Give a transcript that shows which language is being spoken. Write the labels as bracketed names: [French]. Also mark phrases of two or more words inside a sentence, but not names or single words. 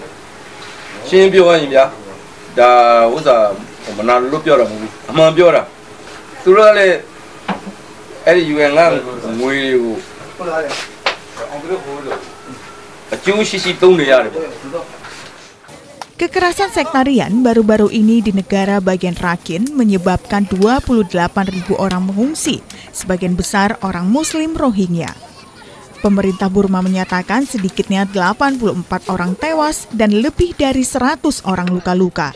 [Burmese] ရှင်းပြောရရင်ဗျာဒါဥစ္စာမနာလို့ပြောတာမဟုတ်ဘူးအမှန်ပြောတာသူတို့ကလည်းအဲ့ဒီ UN ကငွေကိုအကျိုးရှိရှိသုံးနေရတယ်ပေါ့ [Indonesian] Kekerasan sektarian baru-baru ini di negara bagian Rakhine menyebabkan 28.000 orang mengungsi, sebagian besar orang Muslim Rohingya. Pemerintah Burma menyatakan sedikitnya 84 orang tewas dan lebih dari 100 orang luka-luka.